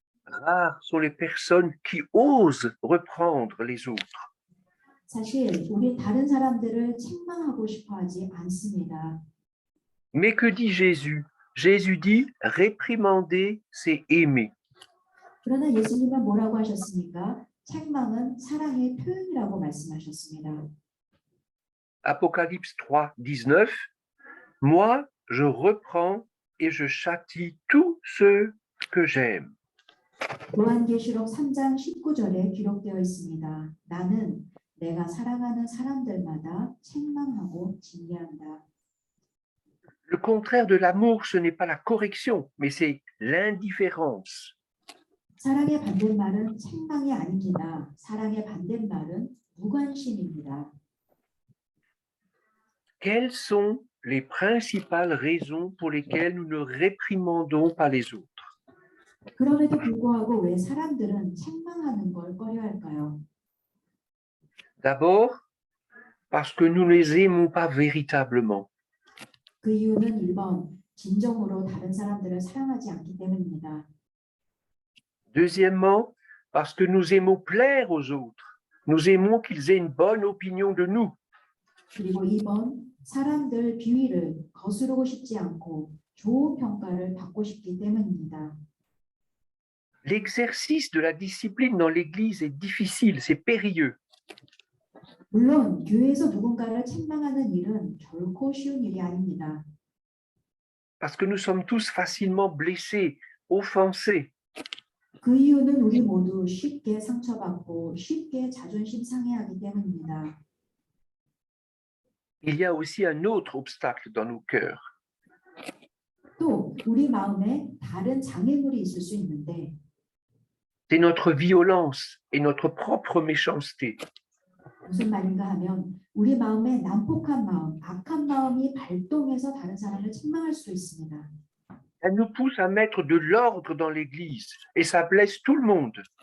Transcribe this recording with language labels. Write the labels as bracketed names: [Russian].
[French] Rares sont les personnes qui osent reprendre les autres. [Korean] 사실 우리 다른 사람들을 책망하고 싶어하지 않습니다. [French] Mais que dit Jésus? Jésus dit, réprimander, c'est aimer. [Korean] 그러나 예수님은 뭐라고 하셨습니까? 책망은 사랑의 표현이라고 말씀하셨습니다. [French] Apocalypse 3, 19. Moi, je reprends et je châtie tous ceux que j'aime. [Korean] 요한계시록 3장 19절에 기록되어 있습니다. 나는 내가 사랑하는 사람들마다 책망하고 징계한다. [French] Le contraire de l'amour, ce n'est pas la correction, mais c'est l'indifférence. [Korean] 사랑의 반대말은 책망이 아닙니다. 사랑의 반대말은 무관심입니다. [French] Quelles sont les principales raisons pour lesquelles nous ne réprimandons pas les autres? [Korean] 그럼에도 불구하고 왜 사람들은 책망하는 걸 꺼려할까요? [French] D'abord, parce que nous ne les aimons pas véritablement. [Korean] 그 이유는 1번, 진정으로 다른 사람들을 사랑하지 않기 때문입니다. [French] Deuxièmement, parce que nous aimons plaire aux autres. Nous aimons qu'ils aient une bonne opinion de nous. [Korean] 그리고 2번, 사람들 비위를 거스르고 싶지 않고 좋은 평가를 받고 싶기 때문입니다. [French] L'exercice de la discipline dans l'Église est difficile, c'est périlleux. [Korean] 물론 교회에서 누군가를 책망하는 일은 결코 쉬운 일이 아닙니다. [French] Parce que nous sommes tous facilement blessés, offensés. [Korean] 그 이유는 우리 모두 쉽게 상처받고 쉽게 자존심 상해하기 때문입니다. [French] Il y a aussi un autre obstacle dans nos cœurs. [Korean] 또 우리 마음에 다른 장애물이 있을 수 있는데 [French] C'est notre violence et notre propre méchanceté. [Korean] 무슨 말인가 하면 우리 마음에 난폭한 마음, 악한 마음이 발동해서 다른 사람을 책망할 수 있습니다. [French] Elle nous pousse à mettre de l'ordre dans l'Église et ça blesse tout le monde.